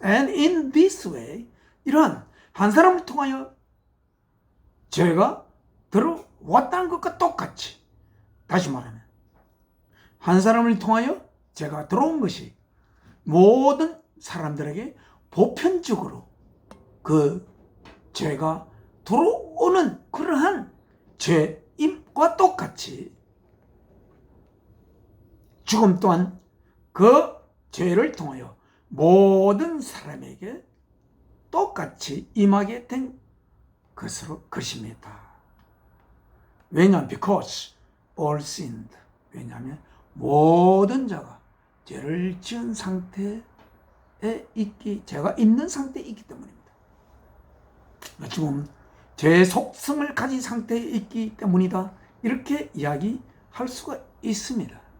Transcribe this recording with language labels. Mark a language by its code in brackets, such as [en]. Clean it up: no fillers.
[en] And in this way [ko] 이러한 한 사람을 통하여 죄가 들어왔다는 것과 똑같이 다시 말하면 한 사람을 통하여 죄가 들어온 것이 모든 사람들에게 보편적으로 그 죄가 들어오는 그러한 죄임과 똑같이 죽음 또한 그 죄를 통하여 모든 사람에게 똑같이 임하게 된 것입니다. 왜냐하면 [en] because all sinned. [ko] 왜냐하면 모든 자가 죄를 지은 상태에 죄가 있는 상태에 있기 때문입니다. 지금 죄의 속성을 가진 상태에 있기 때문이다. 이렇게 이야기할 수가 있습니다.